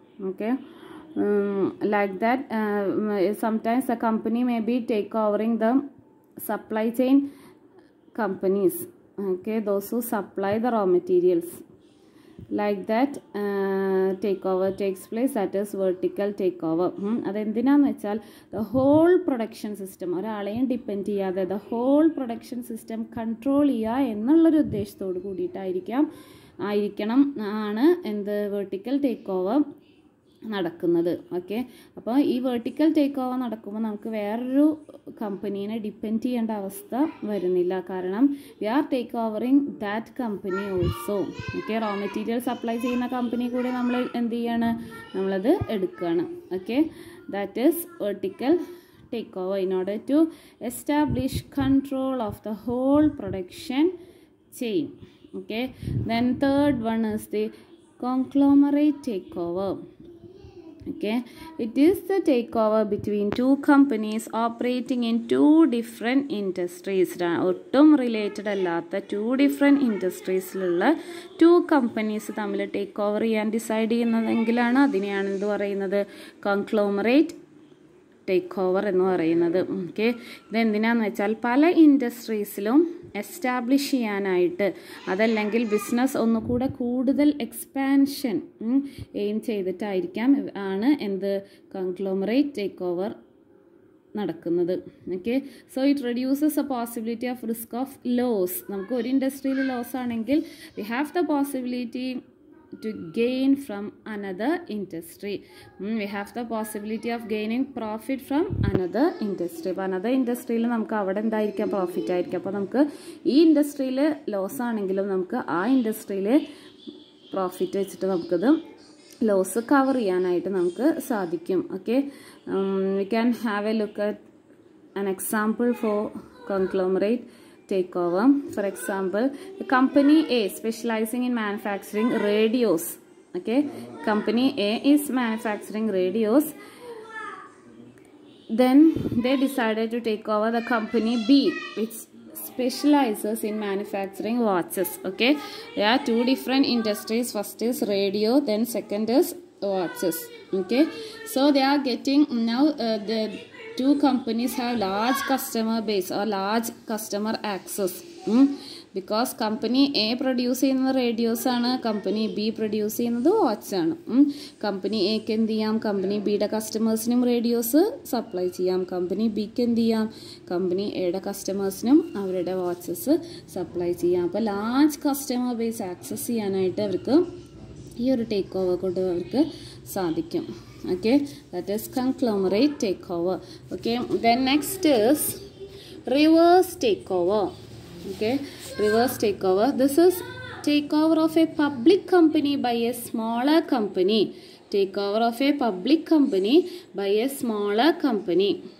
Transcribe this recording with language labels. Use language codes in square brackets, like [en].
[en] Okay, like that. Sometimes the company may be take overing the supply chain companies. Okay, those who supply the raw materials. Like that, takeover takes place. That is vertical takeover. [ml] അതെന്തിനാന്ന് വെച്ചാൽ [en] the whole production system, [ml] ഒരാളെയും depend ചെയ്യാതെ the whole production system control ചെയ്യുക എന്നുള്ളൊരു ഉദ്ദേശത്തോട് കൂടിയിട്ടായിരിക്കണം ആണ് എന്ത് vertical take over നടക്കുന്നത്. Okay, അപ്പോൾ ഈ വെർട്ടിക്കൽ ടേക്ക് ഓവർ നടക്കുമ്പോൾ നമുക്ക് വേറൊരു കമ്പനീനെ ഡിപ്പെൻഡ് ചെയ്യേണ്ട അവസ്ഥ വരുന്നില്ല. [en] കാരണം we are take overing that company also. [ml] Okay, raw material supply ചെയ്യുന്ന കമ്പനി കൂടി നമ്മൾ എന്ത് ചെയ്യാണ്, നമ്മളത് എടുക്കുകയാണ്. [en] Okay, that is vertical take over in order to establish control of the whole production chain. Okay, then third one is the conglomerate takeover. Okay, it is the takeover between two companies operating in two different industries. [ml] ഒട്ടും related അല്ലാത്ത to different ഇൻഡസ്ട്രീസിലുള്ള to companies തമ്മിൽ take over ചെയ്യാൻ decide ചെയ്യുന്നതെങ്കിലാണ് അതിനെയാണ് എന്ത് പറയുന്നത്, conglomerate take over എന്ന് പറയുന്നത്. Okay, ഇതെന്തിനാന്ന് വെച്ചാൽ പല ഇൻഡസ്ട്രീസിലും എസ്റ്റാബ്ലിഷ് ചെയ്യാനായിട്ട്, അതല്ലെങ്കിൽ ബിസിനസ് ഒന്നുകൂടെ കൂടുതൽ എക്സ്പാൻഷൻ എയിം ചെയ്തിട്ടായിരിക്കാം ആണ് എന്ത് കോൺഗ്ലോമറേറ്റ് ടേക്ക് ഓവർ നടക്കുന്നത്. [en] Okay, so it reduces a possibility of risk of loss. [ml] നമുക്ക് ഒരു ഇൻഡസ്ട്രിയിൽ ലോസ് ആണെങ്കിൽ [en] We have the possibility to gain from another industry. We have the possibility of gaining profit from another industry. [ml] അപ്പോൾ another ഇൻഡസ്ട്രിയിൽ നമുക്ക് അവിടെ എന്തായിരിക്കാം, profit ആയിരിക്കും. അപ്പോൾ നമുക്ക് ഈ ഇൻഡസ്ട്രിയിൽ ലോസ് ആണെങ്കിലും നമുക്ക് ആ ഇൻഡസ്ട്രിയിൽ പ്രോഫിറ്റ് വെച്ചിട്ട് നമുക്കത് ലോസ് കവർ ചെയ്യാനായിട്ട് നമുക്ക് സാധിക്കും. [en] Okay, we can have a look at an example for conglomerate takeover. For example, the company A specializing in manufacturing radios. Okay, company A is manufacturing radios. Then they decided to take over the company B, which specializes in manufacturing watches. Okay, there are two different industries. First is radio, then second is watches. Okay, so they are getting now the two companies have large customer base or large customer access. Because company A produce [ml] ചെയ്യുന്നത് radios ആണ്, company B produce ചെയ്യുന്നത് watch ആണ്. Company എക്ക് എന്ത് ചെയ്യാം, company ബിയുടെ കസ്റ്റമേഴ്സിനും radios supply ചെയ്യാം. Company ബിക്ക് എന്ത് ചെയ്യാം, കമ്പനി എയുടെ കസ്റ്റമേഴ്സിനും അവരുടെ വാച്ചസ് സപ്ലൈ ചെയ്യാം. അപ്പോൾ ലാർജ് കസ്റ്റമർ ബേസ് ആക്സസ് ചെയ്യാനായിട്ട് അവർക്ക് ഈ ഒരു ടേക്ക് ഓവർ കൊണ്ട് അവർക്ക് സാധിക്കും. [en] Okay, that is conglomerate takeover. Okay, then next is reverse takeover. Okay, reverse takeover. This is takeover of a public company by a smaller company. Takeover of a public company by a smaller company.